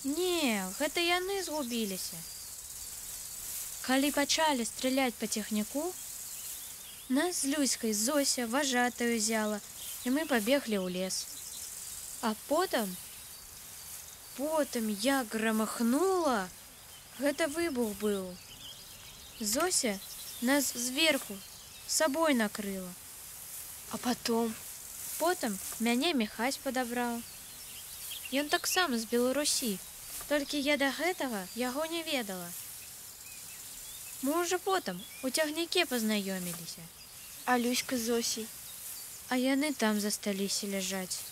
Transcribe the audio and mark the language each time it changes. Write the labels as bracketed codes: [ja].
[be] Не, гэта яны згубіліся. Калі пачалі стріляць па цягніку, нас з Люськай Зося вожатую взяла, [ru] и мы побегли в лес. А потом я громыхнула. Это выбух был. Зося нас сверху с собой накрыла. А потом мяне Михась подобрал. [be] Ён таксама з Беларусі, толькі я до гэтага яго не ведала. [ru] Мы уже потом [be] у цягніке познаёміліся. [ru] А Люська с Зосей? [be] А яны там засталіся ляжаць.